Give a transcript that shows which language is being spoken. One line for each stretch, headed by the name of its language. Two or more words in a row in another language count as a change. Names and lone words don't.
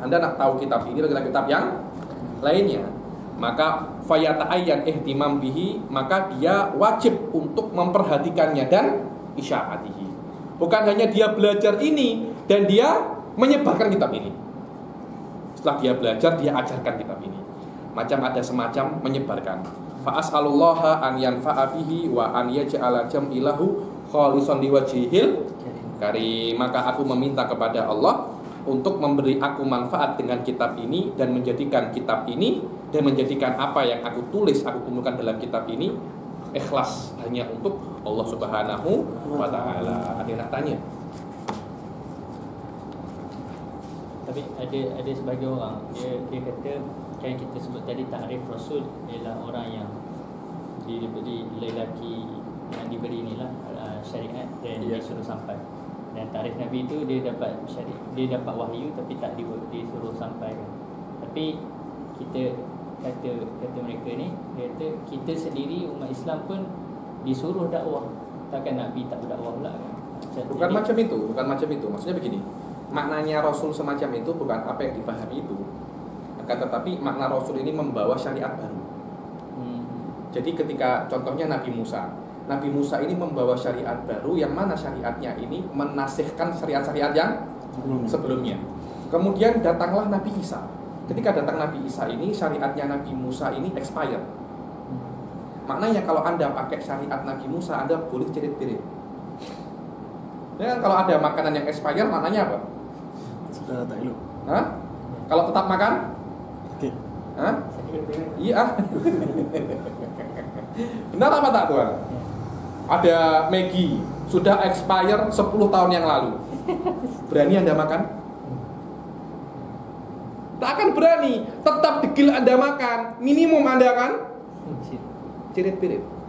Malay: Anda nak tahu kitab ini dengan kitab yang lainnya, maka
Arabic: فيتعين الاهتمام به,
Malay: maka dia wajib untuk memperhatikannya dan isya'atihi. Bukan hanya dia belajar ini dan dia menyebarkan kitab ini. Setelah dia belajar, dia ajarkan kitab ini. Macam ada semacam menyebarkan.
Arabic: فأسأل الله أن ينفع به وأن يجعل جمعه خالصا لوجهه الكريم.
Malay: Maka aku meminta kepada Allah untuk memberi aku manfaat dengan kitab ini dan menjadikan kitab ini dan menjadikan apa yang aku tulis, aku kumpulkan dalam kitab ini ikhlas hanya untuk Allah
Arabic: سبحانه وتعالى.
Malay: Ada yang nak tanya? Tapi ada sebagai orang dia kata kan kita sebut tadi takrif Rasul ialah orang yang diberi lelaki yang diberi inilah syariat dan disuruh sampai. Dan takrif Nabi itu dia dapat syariat, dia dapat wahyu tapi tak disuruh sampaikan. Tapi kita kata mereka ni, dia kata kita sendiri umat Islam pun disuruh dakwah. Takkan Nabi tak berdakwah pula kan? Bukan macam itu. Maksudnya begini. Maknanya Rasul semacam itu bukan apa yang dipahami itu. Akan tetapi makna Rasul ini membawa syariat baru. Jadi ketika contohnya Nabi Musa ini membawa syariat baru yang mana syariatnya ini menasihkan syariat-syariat yang sebelumnya. Kemudian datanglah Nabi Isa. Ketika datang Nabi Isa ini, syariatnya Nabi Musa ini expired. Maknanya kalau Anda pakai syariat Nabi Musa, Anda boleh cirit-cirit. Ya, kalau ada makanan yang expired, maknanya apa? Sudah tak elok. Hah? Kalau tetap makan? Oke. Hah? Iya. Benar apa tak Tuhan? Ada Maggi sudah expire 10 tahun yang lalu. Berani Anda makan? Tak akan berani. Tetap degil Anda makan. Minimum Anda akan cirit-cirit.